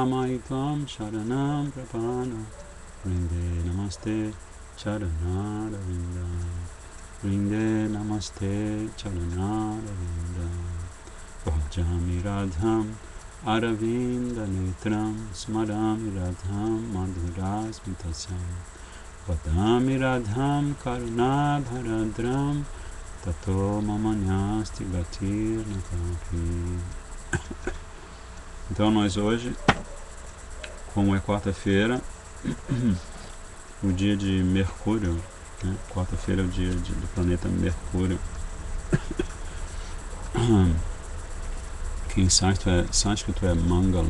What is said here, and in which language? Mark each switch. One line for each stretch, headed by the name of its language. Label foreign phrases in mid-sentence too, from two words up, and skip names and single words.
Sanskrit: Maitvam Sharanam Prapana Vrinde Namaste Charanara Vinda Vrinde Namaste Charanara Vinda Bhajami Radham Aravinda Netram Smarami Radham Madhuras Mitasyam Vadami Radham Karuna Bharadram Tato Mamanyasti Gatir Nakapi.
Portuguese: Então nós hoje, como é quarta-feira, o dia de Mercúrio, né? Quarta-feira é o dia do planeta Mercúrio, que em sânscrito é Mangala.